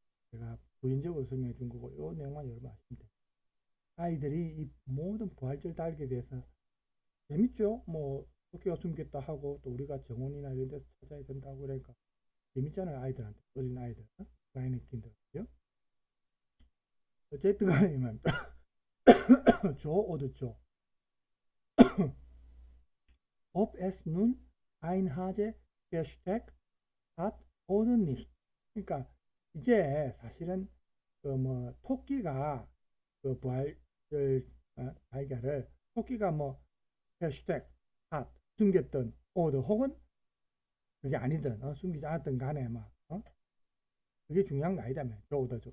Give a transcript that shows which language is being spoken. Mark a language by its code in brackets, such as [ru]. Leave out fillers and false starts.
[ko] 제가 부연적으로 설명해 준 거고 이 내용만 여러분 아시면 돼요. 아이들이 이 모든 부활절 달걀에 대해서 재밌죠? 뭐 토끼가 숨겼다 하고 또 우리가 정원이나 이런 데서 찾아야 된다고 그러니까 재밌잖아요. 아이들한테 어린 아이들 라인의 킨들 어쨌든 간에 이 말입니다. [de] 조 오드 조 ob es nun ein Hase versteckt hat oder nicht. [ko] 그러니까 이제 사실은 그 뭐 토끼가 그 부활절 달걀을 토끼가 뭐 [de] versteckt hat [ko] 숨겼던 [de] oder [ko] 혹은 그게 아니든 숨기지 않았던 간에 막 그게 중요한 거 아니다며. 조오더죠.